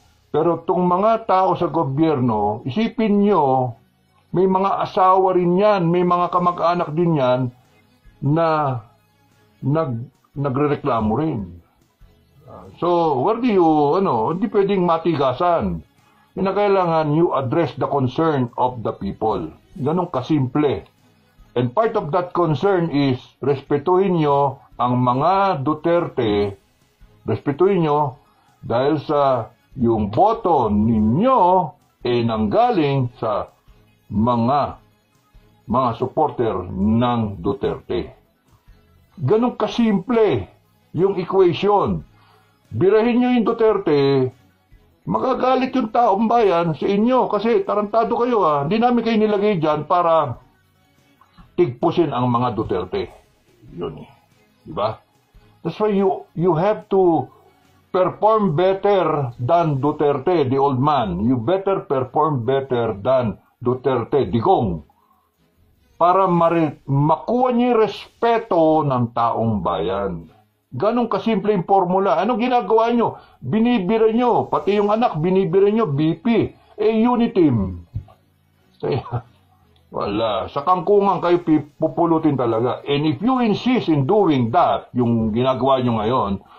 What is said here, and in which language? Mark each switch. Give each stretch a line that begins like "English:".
Filipino: Pero itong mga tao sa gobyerno, isipin nyo, may mga asawa rin yan, may mga kamag-anak din yan na nagrereklamo rin.
English: So, where do you,
Filipino: hindi pwedeng matigasan. Kailangan
English: you address the concern of the people.
Filipino: Ganun kasimple.
English: And part of that concern is,
Filipino: respetuhin nyo ang mga Duterte, respetuhin nyo dahil sa yung boto ninyo nanggaling sa mga supporter ng Duterte. Ganun kasimple yung equation. Birahin nyo yung Duterte, magagalit yung taong bayan sa inyo kasi tarantado kayo Hindi namin kayo nilagay dyan para tigpusin ang mga Duterte. Yun Diba?
English: That's why you have to perform better than Duterte, the old man. You better perform better than Duterte, Digong.
Filipino: Para makuha niyo yung respeto ng taong bayan. Ganong kasimple yung formula. Anong ginagawa nyo? Binibira nyo. Pati yung anak, binibira nyo. BP. Uniteam. Wala. Sa kangkungan kayo pupulutin talaga.
English: And if you insist in doing that,
Filipino: yung ginagawa nyo ngayon,